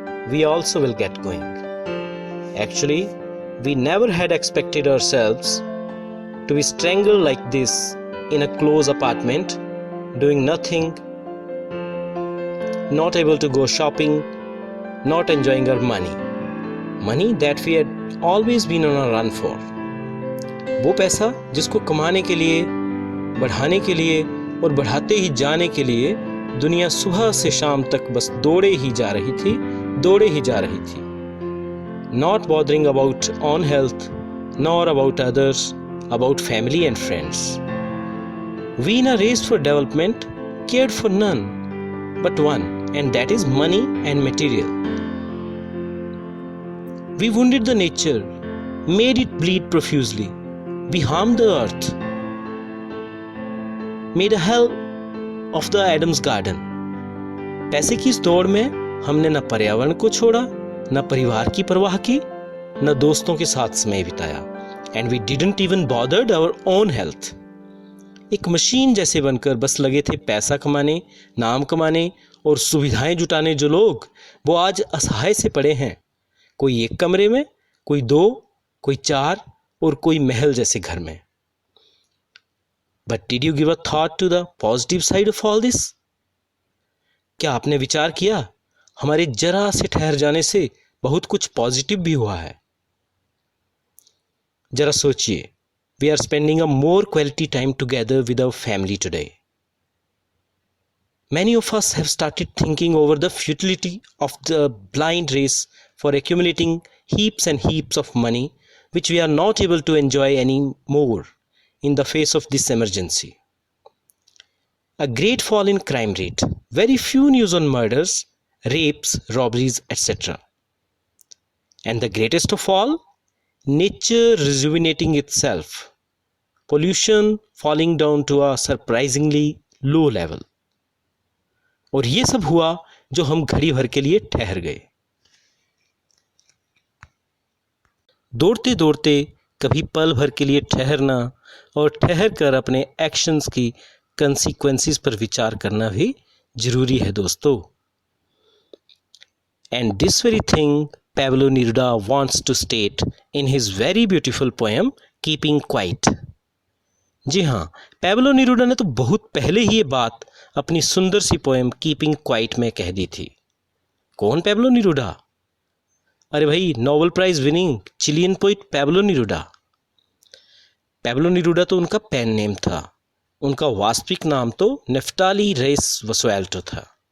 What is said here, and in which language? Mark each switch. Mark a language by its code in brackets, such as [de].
[en] We also will get going. Actually, we never had expected ourselves to be strangled like this in a closed apartment, doing nothing, not able to go shopping, not enjoying our money that we had always been on a run for. [hi] वो पैसा जिसको कमाने के लिए, बढ़ाने के लिए और बढ़ाते ही जाने के लिए दुनिया सुबह से शाम तक बस दौड़े ही जा रही थी. [en] Not bothering about own health, nor about others, about family and friends. We in a race for development cared for none but one, and that is money and material. We wounded the nature, made it bleed profusely. We harmed the earth, made a hell of the Adam's garden. [hi] पैसे की इस दौड़ में हमने न पर्यावरण को छोड़ा, न परिवार की परवाह की, न दोस्तों के साथ समय बिताया. [en] And we didn't even bothered our own health. [hi] एक मशीन जैसे बनकर बस लगे थे पैसा कमाने, नाम कमाने और सुविधाएं जुटाने जो लोग, वो आज असहाय से पड़े हैं. कोई एक कमरे में, कोई दो, कोई चार और कोई महल जैसे घर में. [en] But did you give a thought to the positive side of all this? [hi] क्या आपने विचार किया हमारे जरा से ठहर जाने से बहुत कुछ पॉजिटिव भी हुआ है? जरा सोचिए, [en] we are spending a more quality time together with our family today. Many of us have started thinking over the futility of the blind race for accumulating heaps and heaps of money which we are not able to enjoy anymore in the face of this emergency. A great fall in crime rate, very few news on murders, rapes, robberies, etc. And the greatest of all, nature rejuvenating itself, pollution falling down to a surprisingly low level. [hi] और ये सब हुआ जो हम घड़ी भर के लिए ठहर गए. दौड़ते दौड़ते कभी पल भर के लिए ठहरना और ठहर कर अपने एक्शंस की कंसीक्वेंसेस पर विचार करना भी जरूरी है दोस्तों. [en] And this very thing Pablo Neruda wants to state in his very beautiful poem Keeping Quiet. [hi] जी हाँ, पैब्लो नेरूडा ने तो बहुत पहले ही ये बात अपनी सुंदर सी पोएम कीपिंग क्वाइट में कह दी थी. कौन पैब्लो नेरूडा? अरे भाई, Nobel prize winning Chilean poet Pablo नेरूडा. Pablo नेरूडा तो उनका पेन नेम था, उनका वास्तविक नाम तो नेफ्टाली रेस वसुएल्टो था.